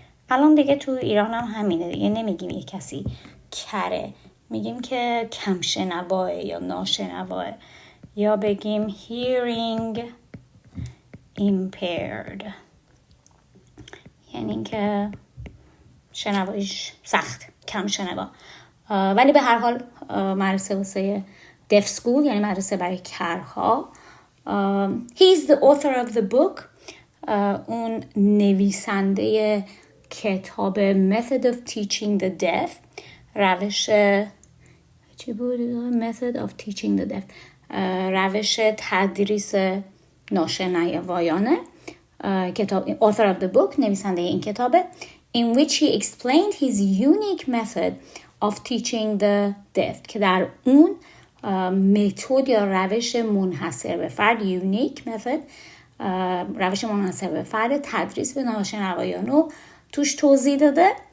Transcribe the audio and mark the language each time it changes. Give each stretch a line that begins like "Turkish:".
Persian: الان دیگه تو ایران هم همینه دیگه، نمیگیم یه کسی کره، میگیم که کم شنواه یا ناشنواه، یا بگیم
English: hearing impaired
Persian: یعنی که شنواییش سخت، کم شنوا. ولی به هر حال مدرسه واسه deaf school یعنی مدرسه برای کرها.
English: He is the author of the book.
Persian: اون نویسنده کتاب
English: Method of Teaching the Deaf.
Persian: روش چی بود؟ Method of Teaching the Deaf. روش تدریس ناشنوایانه. کتاب author of the book نویسنده این کتابه.
English: In which he explained his unique method of teaching the deaf.
Persian: که در اون متد یا روش منحصر به فرد unique method روش منحصر به فرد تدریس به ناشنوایان رو توش توضیح داده.